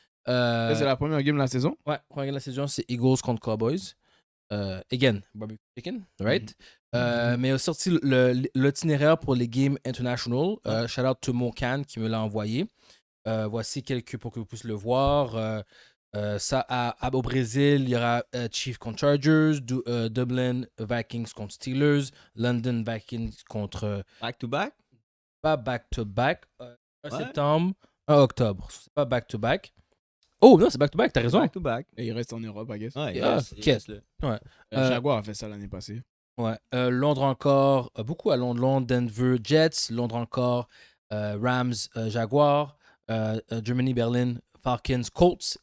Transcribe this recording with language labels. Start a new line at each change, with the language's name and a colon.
French: Ça, c'est la première game de la saison. Ouais, première game de la saison, c'est Eagles contre Cowboys.
English: Again, Barbecue Chicken, right?
French: Mais il a sorti l'itinéraire pour les games international.
English: Shout out to
French: Mokan qui me l'a envoyé. Voici quelques pour que vous puissiez le voir. Au Brésil, il y aura Chiefs contre Chargers, Dublin Vikings contre Steelers, London Vikings contre. Back-to-back? Pas back-to-back. 1 Ouais. septembre, 1 octobre. C'est pas back-to-back. Oh non, c'est back-to-back, t'as raison.
English: Back-to-back.
French: Et il reste en Europe,
English: I guess.
French: Ouais, Ah, il ok. reste là. Jaguar a fait ça l'année passée. Ouais. Londres encore, beaucoup à Londres. Londres, Denver, Jets. Londres encore, Rams, Jaguars.
English: Germany, Berlin, Falcons, Colts.